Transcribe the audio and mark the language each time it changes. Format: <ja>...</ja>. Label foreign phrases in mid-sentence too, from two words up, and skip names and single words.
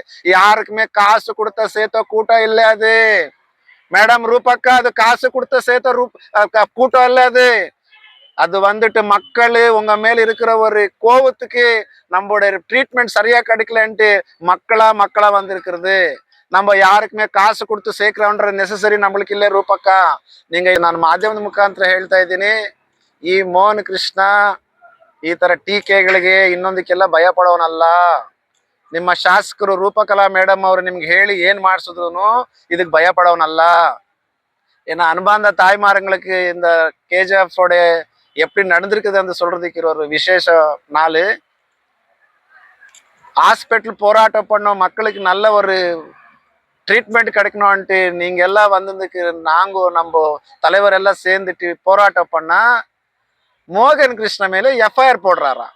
<ta>யாருக்குமே காசு கொடுத்த சேர்த்த கூட்டம் இல்லை அது மேடம் ரூபக்கா. அது காசு கொடுத்த சேர்த்த கூட்டம் இல்லை அது. அது வந்துட்டு மக்கள் உங்க மேல இருக்கிற ஒரு கோபத்துக்கு நம்மளோட ட்ரீட்மெண்ட் சரியா கிடைக்கலன்ட்டு மக்களா வந்திருக்கிறது. நம்ம யாரக்கே காசு கொடுத்து சேக்ரவன்ர ನೆಸೆಸರಿ ನಮ್ಮಳಿಗೆ ಇಲ್ಲ ರೂಪಕ್ಕ.</ta> <kn>ನಿಂಗೆ ನಾನು ಮಾಧ್ಯಮದ ಮುಖಾಂತರ ಹೇಳ್ತಾ ಇದ್ದೀನಿ, ಈ ಮೋಹನ್ ಕೃಷ್ಣ ಈ ತರ ಟೀಕೆಗಳಿಗೆ ಇನ್ನೊಂದಕ್ಕೆಲ್ಲ ಭಯ ಪಡೋನಲ್ಲ. ನಿಮ್ಮ ಶಾಸಕರು ರೂಪಕಲಾ ಮೇಡಮ್ ಅವರು ನಿಮ್ಗೆ ಹೇಳಿ ಏನ್ ಮಾಡಿಸಿದ್ರು ಇದಕ್ಕೆ ಭಯ ಪಡೋನಲ್ಲ.</kn> <ta>ஏன்னா அன்பார்ந்த தாய்மார்களுக்கு இந்த கேஜிஎஃப் ஓட எப்படி நடந்திருக்குது சொல்றதுக்கு ஒரு விசேஷ நாள். ஹாஸ்பிட்டல் போராட்டம் பண்ணோம், மக்களுக்கு நல்ல ஒரு ட்ரீட்மெண்ட் கிடைக்கணும்ட்டு நீங்க எல்லாம் வந்ததுக்கு நாங்க நம்ம தலைவர் எல்லாம் சேர்ந்துட்டு போராட்டம் பண்ணா மோகன் கிருஷ்ண மேல எஃப்ஐஆர் போடுறாராம்.</ta>